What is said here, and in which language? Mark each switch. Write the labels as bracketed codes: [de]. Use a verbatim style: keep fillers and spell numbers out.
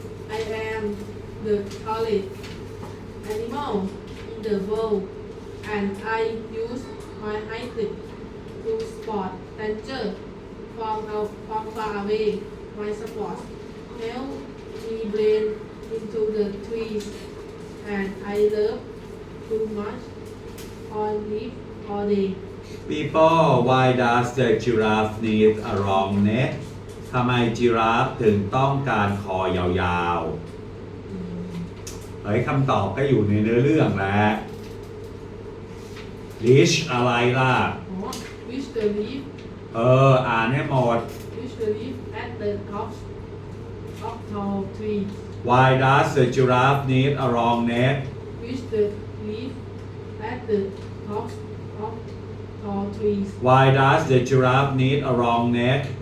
[en] I am the tallest animal in the world, and I use my eyes to spot danger from out from far away. My spots help me blend into the trees, and I love to march on leaves all day. People, why does the giraffe need a long neck? [th] ทำไมจิราฟถึงต้องการคอยาวๆ เฮ้ยคำตอบก็อยู่ในเนื้อเรื่องแหละ Rich อะไรล่ะ [en] Oh, reach the leaf, [th] เอออ่านให้หมด [en] reach the leaf at the tops of tall trees. Why does the giraffe need a long neck? Reach the leaf at the tops of tall trees. Why does the giraffe need a long neck?